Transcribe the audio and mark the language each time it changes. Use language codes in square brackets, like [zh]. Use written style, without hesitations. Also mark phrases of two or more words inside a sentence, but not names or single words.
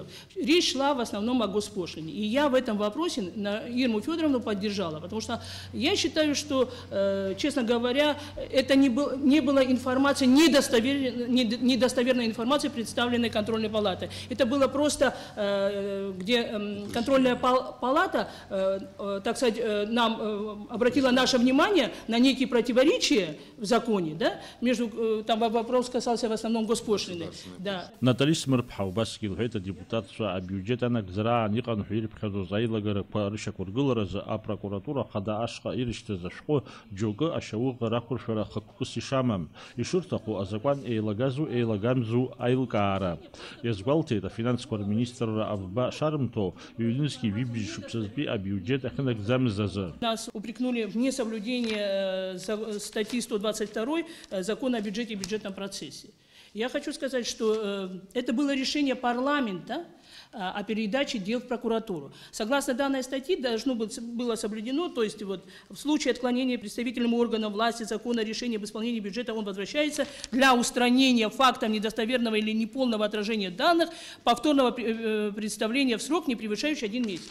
[ru] Речь шла в основном о госпошлине. И я в этом вопросе Ирму Федоровну поддержала, потому что я считаю, что, честно говоря, это не была информация, недостоверная информация, представленная контрольной палатой. Это было просто, где контрольная палата, так сказать, нам обратила наше внимание на некие противоречия в законе, да, между, там вопрос касался в основном госпошлины. Да. [ab] Натали Смырԥҳа убасгьы илҳәеит адепутатцәа абиуџьет анагӡара иҟан ҳәа ирыԥхьаӡоз аилагарақәа рышьақәыргыларазы апрокуратура хада ашҟа ирышьҭыз ашәҟәы џьоукы ашьауӷа рақәыршәара хықәкыс ишамам, ишырҭаху азакәан еилагазу еилагамзу аилкаара. Иазгәалҭеит афинансқәа рминистрра Авба шарымҭо иҩнызқьи ҩыбжьи шықәсазтәи абиуџьет ахьынагӡамыз азы. [ru] Нас упрекнули в несоблюдении статьи 122 закона о бюджете и бюджетном процессе. Я хочу сказать, что это было решение парламента о передаче дел в прокуратуру. Согласно данной статье должно было соблюдено, то есть вот в случае отклонения представительным органам власти закона решения об исполнении бюджета он возвращается для устранения фактов недостоверного или неполного отражения данных, повторного представления в срок, не превышающий 1 месяц.